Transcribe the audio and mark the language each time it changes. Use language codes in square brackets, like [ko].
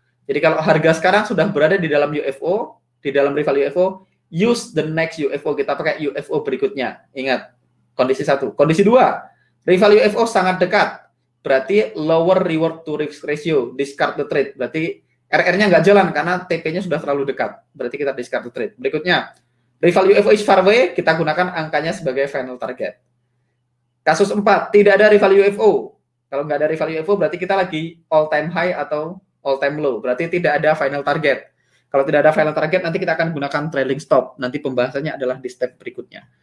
[id] Jadi kalau harga sekarang sudah berada di dalam UFO, di dalam rival UFO, [en] use the next UFO. [id] Kita pakai UFO berikutnya. Ingat, kondisi 1. Kondisi 2, rival UFO sangat dekat. Berarti [en] lower reward to risk ratio. Discard the trade. [id] Berarti RR-nya nggak jalan karena TP-nya sudah terlalu dekat. Berarti kita [en] discard the trade. [id] Berikutnya, [en] rival UFO is far away. [id] Kita gunakan angkanya sebagai final target. Kasus 4, tidak ada rival UFO. Kalau nggak ada rival UFO, berarti kita lagi all time high atau all time low. Berarti tidak ada final target. Kalau tidak ada final target, nanti kita akan gunakan trailing stop. Nanti pembahasannya adalah di step berikutnya.